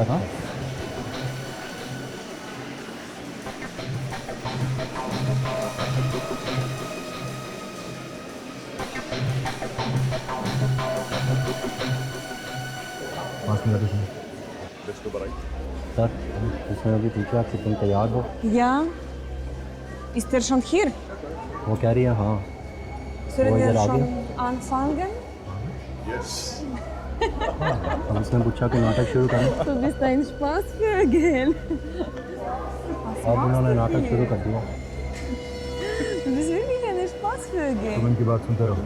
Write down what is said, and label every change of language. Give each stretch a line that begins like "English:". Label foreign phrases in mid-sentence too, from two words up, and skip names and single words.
Hindi: हाँ पास में जाके सुनो। सर इसमें अभी पूछा कि तुम तैयार हो?
German: Ja. Ist er schon hier?
Hindi: वो कह रही है हाँ।
German: Sollen Wo ist wir er schon
Hindi: आगे?
German: anfangen?
Hindi: अब इसने पूछा कि नाटक शुरू करें
German: Du bist ein Spaßvögel.
Hindi: अब उन्होंने नाटक शुरू कर दिया
German: Du bist wirklich eine Spaßvögel.
Hindi: तुम इनकी बात सुनते रहो।